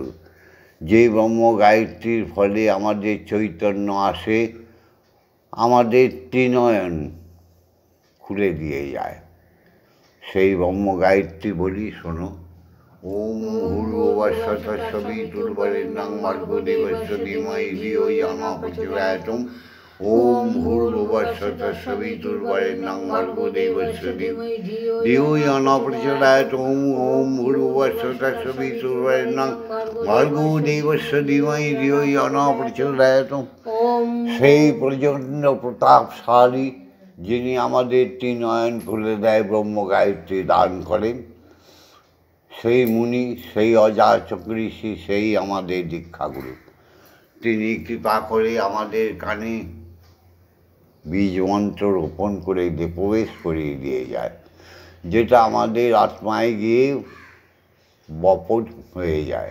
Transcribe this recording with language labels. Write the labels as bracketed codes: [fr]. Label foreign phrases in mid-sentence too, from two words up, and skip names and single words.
[bn] যে ব্রহ্ম গায়ত্রীর ফলে আমাদের চৈতন্য আসে, আমাদের ত্রিনয়ন খুলে দিয়ে যায়, সেই ব্রহ্ম গায়ত্রী বলি, শোনো। [sa] ওম ভূর্ভুবস্সুর্বরেণ্যং ভর্গো দেবস্য ধীমহি ধিয়ো ইয়ো ন প্রচোদয়াৎ। ওম ভূর্ভুবস্সুর্বরেণ্যং ভর্গো দেবস্য ধিয়ো ইয়ো ন প্রচোদয়াৎ। ওম ভূর্ভুবস্সুর্বরেণ্যং ভর্গো দেবস্য ধীমহি ধিয়ো ইয়ো ন প্রচোদয়াৎ। [bn] সেই প্রচণ্ড প্রতাপশালী যিনি আমাদের ত্রিনয়ন খুলে দেয়, ব্রহ্ম গায়ত্রী দান করেন, সেই মুনি, সেই অযাচক ঋষি, সেই আমাদের দীক্ষাগুরু। তিনি কৃপা করে আমাদের কানে বীজ মন্ত্র রোপণ করে প্রবেশ করিয়ে দিয়ে যায়, যেটা আমাদের আত্মায় গিয়ে বপন হয়ে যায়।